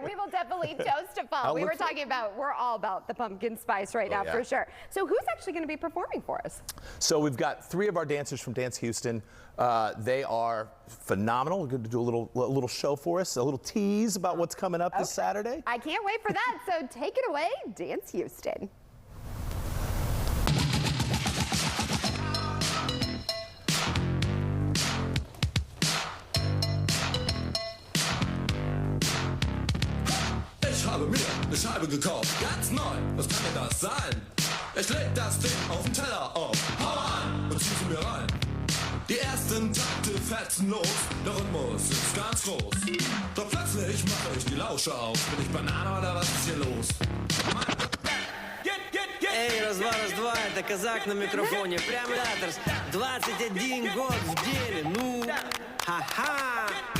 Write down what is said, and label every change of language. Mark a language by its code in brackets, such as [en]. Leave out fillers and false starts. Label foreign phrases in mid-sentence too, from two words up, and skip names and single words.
[en] We will definitely toast to fall. We were talking about, we're all about the pumpkin spice right now, for sure. So who's actually going to be performing for us? So we've got 3 of our dancers from Dance Houston. They are phenomenal. We're going to do a little show for us, a little tease about what's coming up this Saturday. I can't wait for that. So take it away, Dance Houston. [de] Ich habe mir eine Scheibe gekauft, ganz neu, was kann denn das sein? Ich leg das Ding auf den Teller auf, hau an und zieh sie mir rein. Die ersten Takte fetzen los, der Rhythmus ist ganz groß. Doch plötzlich mache ich die Lausche auf, bin ich Banane oder was ist hier los? [ru] Эй, раз-два, это казак на микрофоне. Прямо 21 год в деле, ну, ха-ха.